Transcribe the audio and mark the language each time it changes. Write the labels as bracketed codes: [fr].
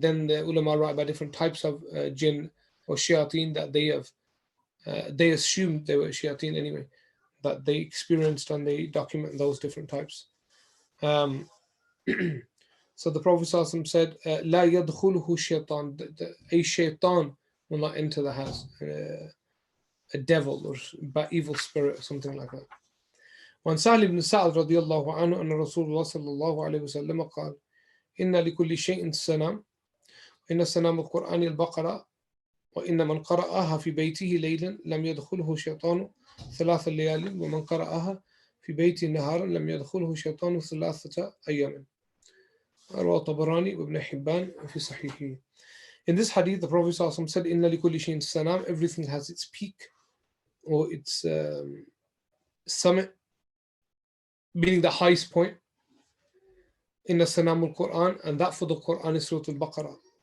[en] Then the ulama write about different types of jinn or shayateen that they assumed they were shayateen anyway, that they experienced, and they document those different types. So the Prophet ﷺ said, [ar] "La yadkhuluhu shaitan." [en] A shaitan will not enter the house. A devil or evil spirit or something like that. [ar] وعن سهل بن سعد رضي الله عنه أن رسول الله صلى الله عليه وسلم قال إن لكل شيء سنام إن سنام القرآن البقرة وإن من قرأها في بيته ليلا لم يدخله شيطان 3 ليال ومن قرأها في بيته نهارا لم يدخله شيطان 3 أيام. رواه الطبراني وابن حبان في صحيحه. [en] In this hadith, the Prophet ﷺ said, [ar] "Inna likulli shayin sanam." [en] Everything has its peak or its summit, meaning the highest point. [ar] Inna sanamul Quran, [en] and that for the Quran is Surat Al-Baqarah.